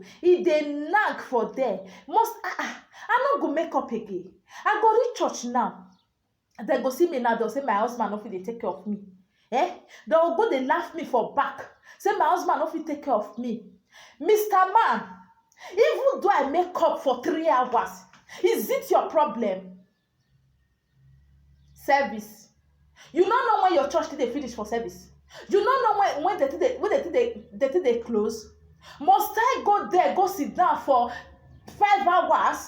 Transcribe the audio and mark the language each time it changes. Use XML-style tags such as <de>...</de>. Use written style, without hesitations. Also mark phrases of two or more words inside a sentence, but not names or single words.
<pcm>He dey nag for there. I no go make up again. I go reach church now. They go see me now. They'll say my husband no fit dey take care of me. They'll go dey laugh me for back. Say my husband no fit take care of me. Mr. Man, even though I make up for 3 hours, is it your problem? Service. You don't know when your church they finish for service. You don't know when they close. Must I go there, go sit down for 5 hours?</pcm>